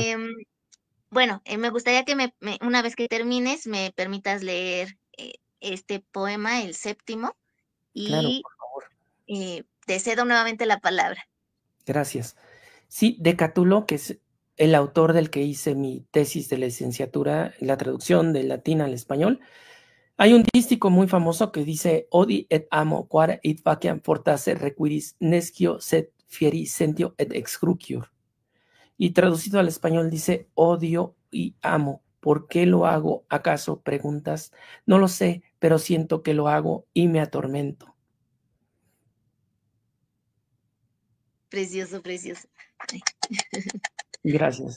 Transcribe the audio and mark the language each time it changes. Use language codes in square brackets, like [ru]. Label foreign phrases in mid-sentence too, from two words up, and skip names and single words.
[es] Em, bueno, me gustaría que una vez que termines me permitas leer este poema, el séptimo, claro, y por favor. te cedo nuevamente la palabra. Gracias. Sí, de Catulo, que es el autor del que hice mi tesis de licenciatura, la traducción del latín al español. Hay un dístico muy famoso que dice [la] Odi et amo, quare it faciam fortasse requiris nescio sed fieri sentio et excrucior. [es] Y traducido al español dice odio y amo. ¿Por qué lo hago? ¿Acaso preguntas? No lo sé, pero siento que lo hago y me atormento. Precioso, precioso. Gracias.